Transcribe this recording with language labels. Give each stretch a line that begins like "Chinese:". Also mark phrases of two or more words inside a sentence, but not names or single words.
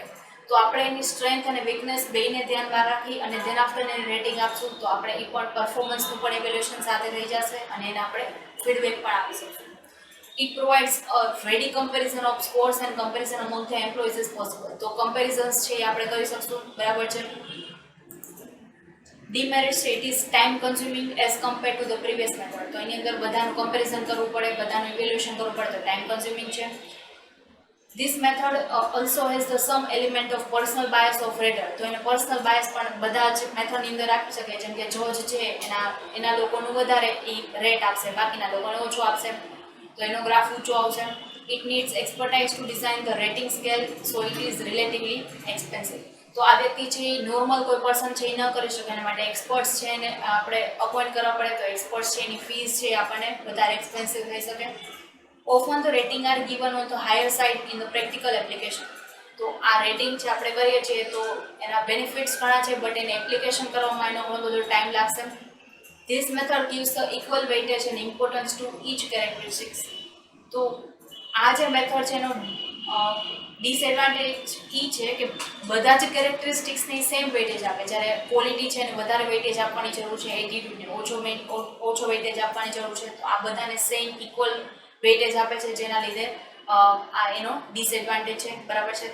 Gujarati: તો આપણે એની સ્ટ્રેન્થ અને વીકનેસ બેયને ધ્યાનમાં રાખી અને
English: then after
Gujarati: એને રેટિંગ આપશું તો આપણે એ પણ પરફોર્મન્સનું પણ ઇવેલ્યુએશન સાથે થઈ જશે અને એને આપણે ફીડબેક પણ આપી શકશું.
English: It provides a ready comparison of scores and comparison among the employees is possible.
Gujarati: તો કમ્પેરિઝન્સ છે એ આપણે કરી શકશું, બરાબર છે. ડીમેરિટ્સ છે,
English: it is time consuming as compare to the previous method.
Gujarati: તો એની અંદર બધાનું કમ્પેરિઝન કરવું પડે, બધાનું ઇવેલ્યુએશન કરવું પડે, તો
English: time consuming
Gujarati: છે.
English: This method also has the some element of personal bias of rater.
Gujarati: તો એને
English: personal bias
Gujarati: પણ બધા જ મેથડની અંદર આપી શકે, જેમ કે જજ છે એના લોકોનું વધારે એ રેટ આપશે, બાકીના લોકોને ઓછો આપશે, તો એનો ગ્રાફ ઊંચો આવશે.
English: It needs expertise to design the rating scale, so it is relatively expensive.
Gujarati: તો આ વ્યક્તિ છે એ નોર્મલ કોઈ પર્સન છે એ ન કરી શકે, એના માટે એક્સપર્ટ્સ છે એને આપણે અપોઇન્ટ કરવા પડે, તો એક્સપર્ટ્સ છે એની ફીસ છે આપણને વધારે એક્સપેન્સિવ થઈ શકે.
English: Often the rating are given on the higher side in the practical application.
Gujarati: તો આ રેટિંગ છે આપણે કરીએ છીએ તો એના બેનિફિટ્સ ઘણા છે, બટ એને એપ્લિકેશન કરવામાં એનો ઘણો બધો ટાઈમ લાગશે.
English: This method gives the equal weightage and importance to each characteristics.
Gujarati: તો આ જે મેથડ છે એનો ડિસએડવાન્ટેજ એ છે કે બધા જ કેરેક્ટરિસ્ટિક્સને
English: same weightage
Gujarati: આપે, જ્યારે ક્વોલિટી છે એને વધારે વેઇટેજ આપવાની જરૂર છે, એટીટ્યુડને ઓછો વેઇટેજ આપવાની જરૂર છે. તો આ બધાને
English: same equal weightage
Gujarati: આપે છે, જેના લીધે આ એનો ડિસએડવાન્ટેજ છે, બરાબર છે.